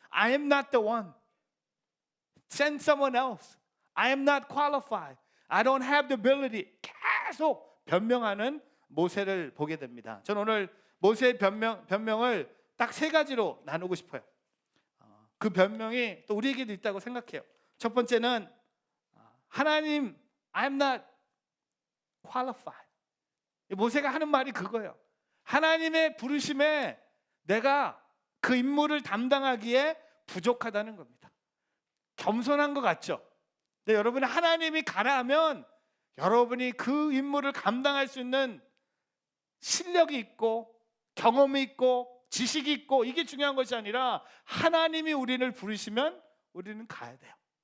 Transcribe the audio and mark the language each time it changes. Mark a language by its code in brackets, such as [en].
[en] I am not the one. Send someone else. I am not qualified. I don't have the ability. [ko] 계속 변명하는 모세를 보게 됩니다. 저는 오늘 모세의 변명을 딱 세 가지로 나누고 싶어요. 그 변명이 또 우리에게도 있다고 생각해요. 첫 번째는 하나님, [en] I am not qualified. [ko] 모세가 하는 말이 그거예요. 하나님의 부르심에 내가 그 임무를 담당하기에 부족하다는 겁니다. 겸손한 것 같죠? 근데 여러분, 하나님이 가라 하면 여러분이 그 임무를 감당할 수 있는 실력이 있고 경험이 있고 지식이 있고 이게 중요한 것이 아니라 하나님이 우리를 부르시면 우리는 가야 돼요.